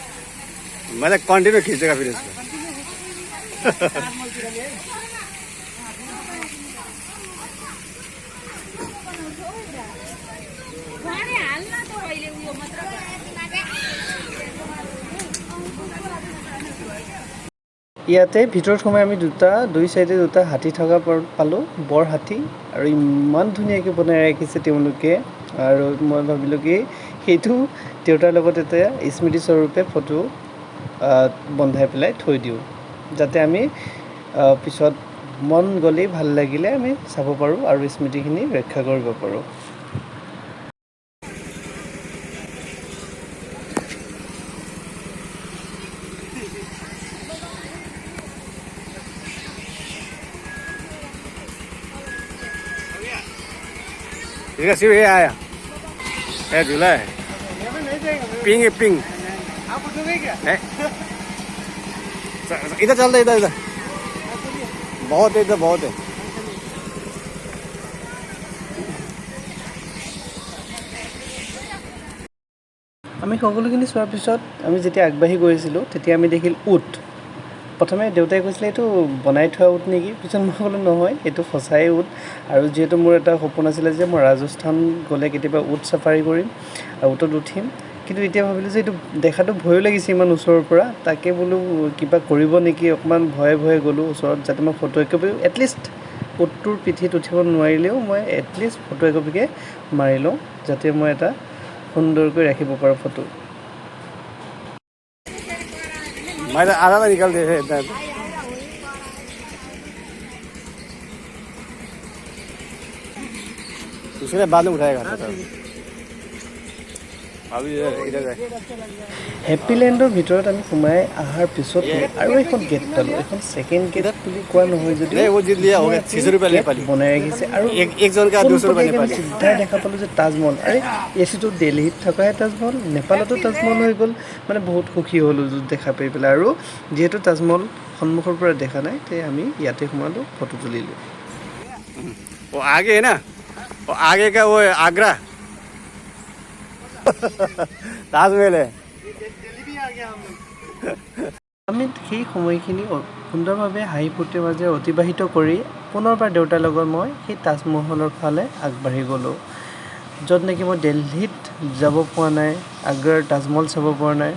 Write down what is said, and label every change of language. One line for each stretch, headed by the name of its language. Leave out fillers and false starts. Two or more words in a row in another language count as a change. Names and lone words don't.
Hindi: मतलब कंटिन्यू खींचेगा फिर इसको
Assamese: ইয়াতে ভিতৰত সোমাই আমি দুই চাইডে দুটা হাতী থকা পালোঁ, বৰ হাতী, আৰু ইমান ধুনীয়াকৈ বনাই ৰাখিছে তেওঁলোকে। আৰু মই ভাবিলোঁ কি সেইটো দেউতাৰ লগত এটা স্মৃতিস্বৰূপে ফটো বন্ধাই পেলাই থৈ দিওঁ, যাতে আমি পিছত মন গ'লেই ভাল লাগিলে আমি চাব পাৰোঁ আৰু স্মৃতিখিনি ৰক্ষা কৰিব পাৰোঁ।
Hindi: इसका सिर्फ ये आया है झूला है पिंग है पिंग आप उठोगे क्या? है इधर चलते इधर इधर बहुत है इधर बहुत है
Assamese: আমি সকলোখিনি চোৱাৰ পিছত আমি যেতিয়া আগবাঢ়ি গৈ আছিলোঁ তেতিয়া আমি দেখিল উট। প্ৰথমে দেউতাই কৈছিলে এইটো বনাই থোৱা উট নেকি, পিছত মই ক'লোঁ নহয়, এইটো সঁচাই উট। আৰু যিহেতু মোৰ এটা সপোন আছিলে যে মই ৰাজস্থান গ'লে কেতিয়াবা উট চাফাৰী কৰিম আৰু উটত উঠিম, কিন্তু এতিয়া ভাবিলোঁ যে এইটো দেখাটো ভয়ো লাগিছে ইমান ওচৰৰ পৰা, তাকে বোলো কিবা কৰিব নেকি, অকণমান ভয়ে ভয়ে গ'লোঁ ওচৰত, যাতে মই ফটো একপি এটলিষ্ট উটটোৰ পিঠিত উঠিব নোৱাৰিলেও মই এটলিষ্ট ফটো একপিকে মাৰি লওঁ, যাতে মই এটা সুন্দৰকৈ ৰাখিব পাৰোঁ ফটো।
Hindi: मैं तो आधा निकल दे इधर उसने बाद में उठाएगा अभी इधर
Assamese: হেপ্পীলেণ্ডৰ ভিতৰত আমি সোমাই অহাৰ পিছত আৰু এখন গেট পালোঁ, এখন
English: second gate
Assamese: বুলি কোৱা নহয় যদি
Hindi: नहीं वो जीत लिया हो गया 600 रुपया नेपाली
Assamese: বনাই ৰাখিছে। আৰু
Hindi: एक जन का 200 रुपया नेपाली
Assamese: চিধাই দেখা পালোঁ যে তাজমহল, আৰে এচিটো দিল্লীত থকাহে তাজমহল, নেপালতো তাজমহল হৈ গ'ল। মানে বহুত সুখী হ'লোঁ দেখা পাই পেলাই। আৰু যিহেতু তাজমহল সন্মুখৰ পৰা দেখা নাই, তে আমি ইয়াতে সোমালোঁ, ফটো তুলিলোঁ।
Hindi: वो आगे है ना, वो आगे का वो आगरा ताजमहल है
Assamese: আমি সেই সময়খিনি সুন্দৰভাৱে হাঁহি ফূৰ্তিৰ মাজে অতিবাহিত কৰি পুনৰবাৰ দেউতাৰ লগত মই সেই তাজমহলৰ ফালে আগবাঢ়ি গ'লোঁ, য'ত নেকি মই দিল্লীত যাব পৰা নাই, আগ্ৰাৰ তাজমহল চাব পৰা নাই।